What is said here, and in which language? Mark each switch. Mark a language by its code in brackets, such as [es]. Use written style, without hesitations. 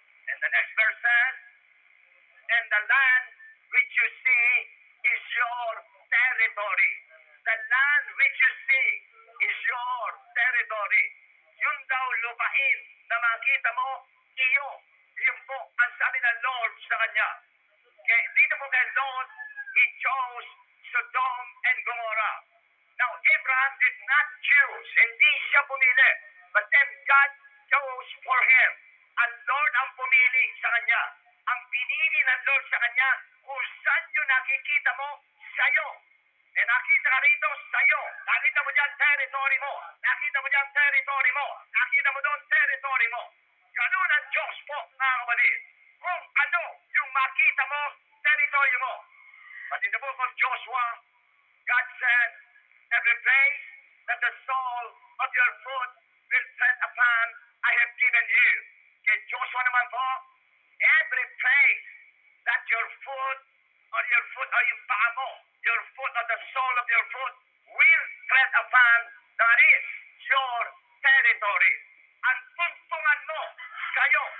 [en] And the next verse says, and the land which you see is your territory. The land which you see is your territory. [tl] Yun daw lupain na makita mo, iyo. Yun po ang sabi ng Lord sa kanya. Kaya dito po kay Lord, [en] he chose Sodom and Gomorrah. Now, Abraham did not choose. [tl] Hindi siya pumili. [en] But then God chose for him. [tl] Ang Lord ang pumili sa kanya. Ang pinili ng Lord sa kanya, kung saan nyo nakikita mo, sa'yo. Eh, nakita ka rito, sa'yo. Nakita mo dyan, territory mo. Nakita mo dyan, territory mo. Nakita mo doon, territory mo. Ganun ang Diyos po, mga kapatid. Kung ano yung makita mo, territory mo. [en] But in the book of Joshua, God said, every place that the sole of your foot will tread upon, I have given you. [tl] Kay Joshua naman po, [en] every place that your foot or [tl] yung paa mo, [en] your foot or the sole of your foot will tread upon, that is your territory. [tl] Ang tungtungan mo, kayo